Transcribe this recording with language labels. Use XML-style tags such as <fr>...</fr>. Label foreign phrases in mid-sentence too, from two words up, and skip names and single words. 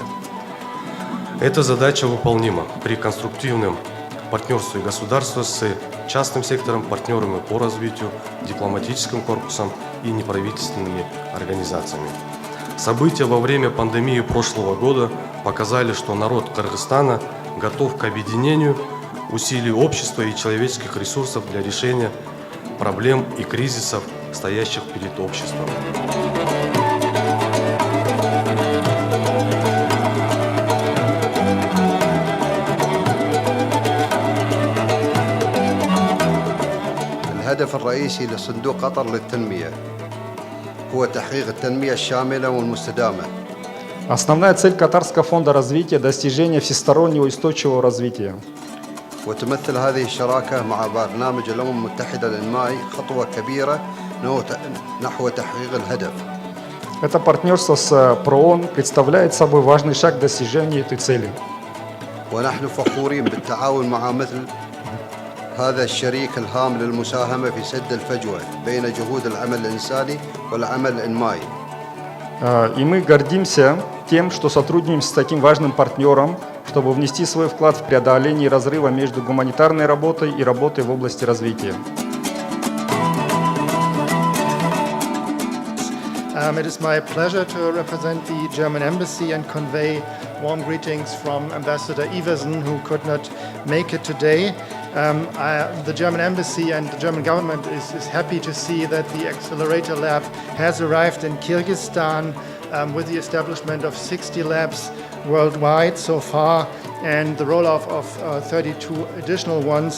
<ru>Эта задача выполнима при конструктивном партнерстве государства с частным сектором, партнерами по развитию, дипломатическим корпусом и неправительственными организациями. События во время пандемии прошлого года показали, что народ Кыргызстана готов к объединению усилий общества и человеческих ресурсов для решения проблем и кризисов, стоящих перед обществом.</ru> <ar>الهدف الرئيسي لصندوق قطر للتنمية هو تحقيق التنمية الشاملة والمستدامة.</ar> <ru>Основная цель Катарского фонда развития – достижение всестороннего и устойчивого развития.</ru> <ar>وتمثل هذه الشراكة مع برنامج الأمم المتحدة للإنمائي خطوة كبيرة نحو تحقيق الهدف.</ar> <ru>Это партнерство с ПРООН представляет собой важный шаг к достижению этой цели.</ru> <ar>ونحن فخورين بالتعاون مع مثل هذا الشريك الهام للمساهمة في سد الفجوة بين جهود العمل الإنساني والعمل الإنمائي.</ar> <ru>И мы гордимся тем, что сотрудничаем с таким важным партнером, чтобы внести свой вклад в преодоление разрыва между гуманитарной работой и работой в области развития.</ru> <en>It is my pleasure to represent the German Embassy and convey warm greetings from Ambassador Iversen, who could not make it today. The German Embassy and the German government is happy to see that the Accelerator Lab has arrived in Kyrgyzstan with the establishment of 60 labs worldwide so far and the rollout of 32 additional ones.</en>